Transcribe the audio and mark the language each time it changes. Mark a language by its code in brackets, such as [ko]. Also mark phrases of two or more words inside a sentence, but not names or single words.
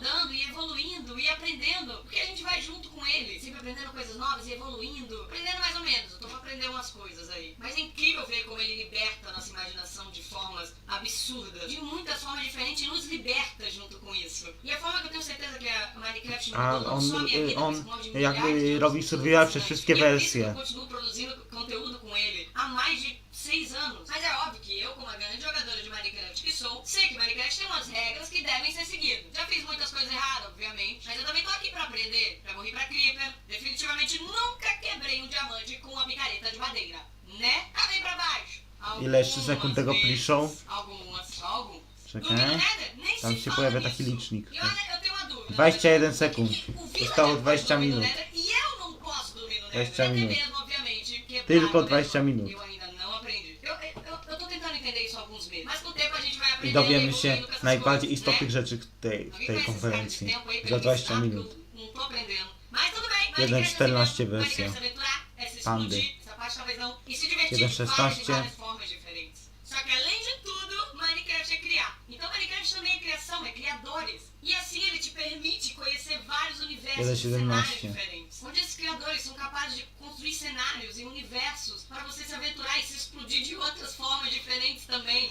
[pt] mudando e evoluindo e aprendendo. Porque a gente vai junto com ele, sempre aprendendo coisas novas e evoluindo. Aprendendo mais ou menos, eu tô pra aprender umas coisas aí. Mas é incrível ver como ele liberta a nossa imaginação de formas absurdas. De muitas formas diferentes e nos liberta junto com isso. E a forma que eu tenho certeza que a Minecraft A mudou não só a minha vida, [pl] on [pt] mas como a de milhares de [pl] jakby [pt] outras [pl] robi pessoas survival [pt] fascinantes. [pl] przez wszystkie [pt] E é por isso que [pl] wersje. [pt] eu continuo produzindo conteúdo com ele há mais de 6 anos. Mas é óbvio que eu, como uma grande jogadora de Minecraft que sou, sei que Minecraft tem umas regras que devem ser seguidas. Já fiz muitas coisas erradas, obviamente, mas eu também tô aqui pra aprender. Já morri pra Creeper, definitivamente nunca quebrei um diamante com uma picareta de madeira, né? Cavei pra baixo. [pl] Ile jeszcze sekund tego pre-show? [pt] Algumas. [pl] Czekaj. [pt] No Nether, nem [pl] Tam [pt] se [pl] się [pt] fala [pl] pojawia [pt] nisso. [pl] taki licznik. [pt] E olha, eu tenho uma dúvida. [pl] 21 sekund. [pt] O Vila [pl] Zostało [pt] pode [pl] 20 [pt] dormir no [pl] minut. [pt] Nether E eu não posso dormir no [pl] 20 [pt] Nether. [pl] minut. [pt] Até mesmo, obviamente, quebrar [pl] Tylko [pt] o Nether. [pl] 20 minut. [pt] Eu ainda não aprendi. Eu tô tentando entender isso há alguns meses. Mas com o tempo a gente vai [pl] I [pt] aprender. [pl] dowiemy [pt] evoluindo [pl] się [pt] com essas [pl] najbardziej [pt] coisas, [pl] istotnych [pt] né? [pl] rzeczy w tej [pt] Alguém conhece esse cara de [pl] konferencji. [pt] tempo aí pra [pl] Za [pt] me [pl] 20 [pt] ensinar? [pl] minut. [pt] Porque eu não tô aprendendo. Mas tudo bem, [pl] 1.14 wersja. Pandy. 1.16. [pt] Só que além de tudo, Minecraft é criar. Então Minecraft também é criação, é criadores. E assim ele te permite conhecer vários universos e cenários diferentes. Onde esses criadores são capazes de construir cenários e universos para você se aventurar e se explodir de outras formas diferentes também.